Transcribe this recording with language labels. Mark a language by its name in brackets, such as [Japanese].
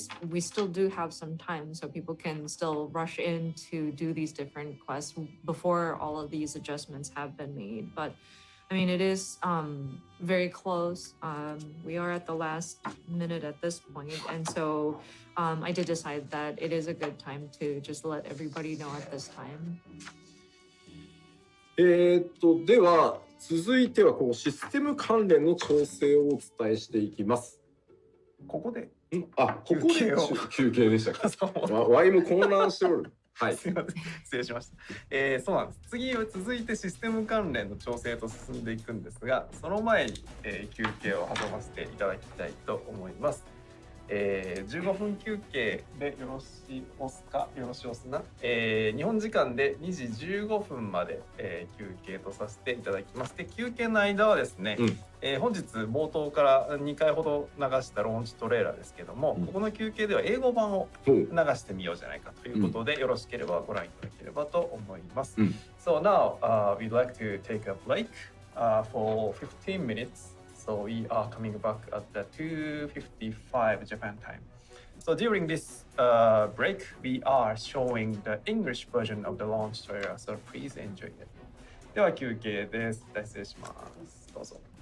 [English] We still do have some time, so people can still rush in to do these different quests before all of these adjustments have been made. But I mean, it is very close. We are at the last minute at this point, and so I did decide that it is a good time to just let everybody know at this time. [Japanese] では続いてはこうシステム関連の調整をお伝えしていきます。ここであ、ここで休憩でしたか。そうワイも混乱しておる。はい。すみません、失礼しました。そうなんです。次は続いてシステム関連の調整と進んでいくんですが、その前に、休憩を挟ませていただきたいと思います。 15分休憩でよろしおすか、よろしおすな、日本時間で2時15分まで、休憩とさせていただきます。で、休憩の間はですね、本日冒頭から2回ほど流したローンチトレーラーですけども、ここの休憩では英語版を流してみようじゃないかということで、よろしければご覧いただければと思います。 [English] So now, we'd like to take a break for 15 minutes. So we are coming back at the 2:55 Japan time. So during this break, we are showing the English version of the launch trailer. So please enjoy it. [Japanese] では休憩です。大失礼します。どうぞ。